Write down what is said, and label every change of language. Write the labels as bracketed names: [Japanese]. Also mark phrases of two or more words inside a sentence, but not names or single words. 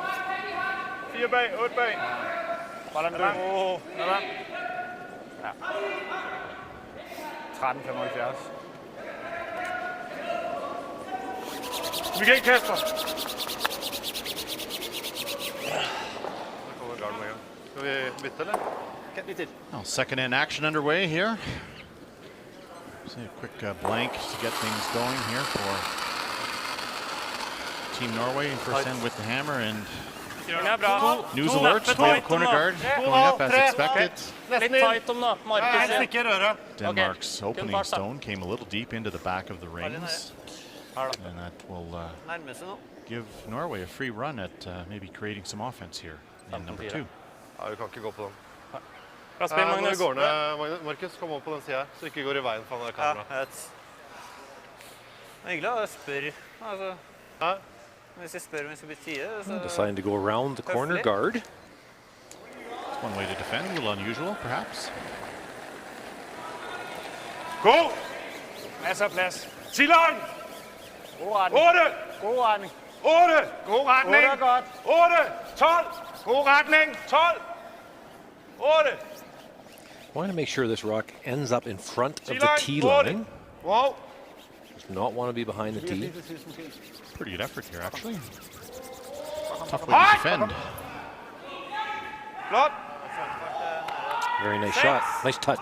[Danish] 4 bag. 8 bag. Bare lad den dø. Ja. 13,75. Vi kan ikke kaste. Skal vi bytte, eller? [English] Well, second end action underway here. So a quick blank to get things going here for Team Norway in first end with the hammer, and News alert, we have a corner guard going up as expected. Denmark's opening stone came a little deep into the back of the rings. And that will give Norway a free run at maybe creating some offense here in number 2. [Norwegian] Ja, du kan ikke gå på den. Bra spill, Magnus. Går ned, Markus, kom opp på den siden, så ikke går i veien for den kamera. Ja, det er hyggelig å spørre. Altså, hvis jeg spør om jeg skal bytte side, så... [English] Deciding to go around the corner guard. It's one way to defend, a little unusual, perhaps. Go! [Danish] Masser af plads. Tilleren! God retning. 8! God retning. 8! God retning! 8 er godt. 8! 12! God retning! 12! 8! [English] I want to make sure this rock ends up in front of the tee line. Wow! Does not want to be behind the tee. Pretty good effort here, actually. Tough way to defend. [Danish] Flot! [English] Very nice shot. Nice touch.